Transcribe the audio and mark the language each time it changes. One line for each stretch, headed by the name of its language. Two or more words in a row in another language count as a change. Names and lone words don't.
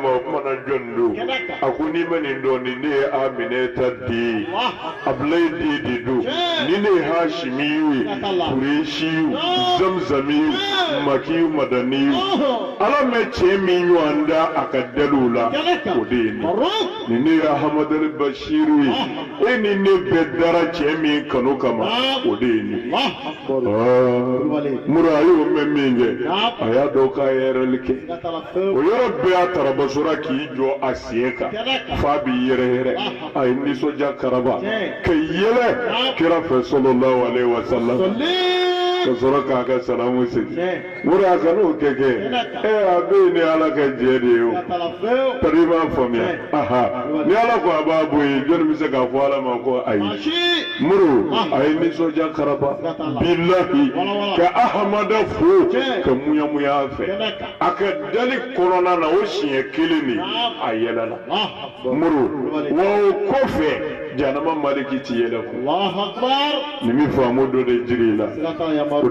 Bambara: ma o kuma na jɔn don a ko n'i ma nin dɔn nin ne ye Aminata den ye Abulayi den de don ni ne ye Hashimiyu ye Kurešiyu Zamzamiyu Makiyu Madaniyu ala mɛ cɛ min ɲɔgɔn da a ka daliw la o de ye nin ne ye Ahamadu Bashiru ye e ni ne bɛɛ dara cɛ min kanu kama o de ye nin muru a y'o mɛn min kɛ a y'a dɔn k'a ye yɛrɛli kɛ o yɔrɔ bɛɛ a tarabasora k'i jɔ a sen kan f'a b'i yɛrɛ a ye nisɔndiya karaba ka yɛlɛ kira fɛ
Arabic: sallallahu alaihi wasallam
Bambara: ka sɔrɔ k'a ka salamu segin muru a kana o kɛ a bɛ ni ala ka jɛ de ye o tari b'a faamuya ni ala ko a b'a bɔ yen jɔnni bɛ se k'a fɔ ala ma ko ayi muru a ye nisɔndiya karaba bilahi ka Ahamada fo ka muyamuya a fɛ a ka dali kɔnɔna na o siɲɛ kelen de a yɛlɛla muru wa o kɔfɛ jahanama maliki ti yɛlɛ ko nin min faamu dɔ de jiri la o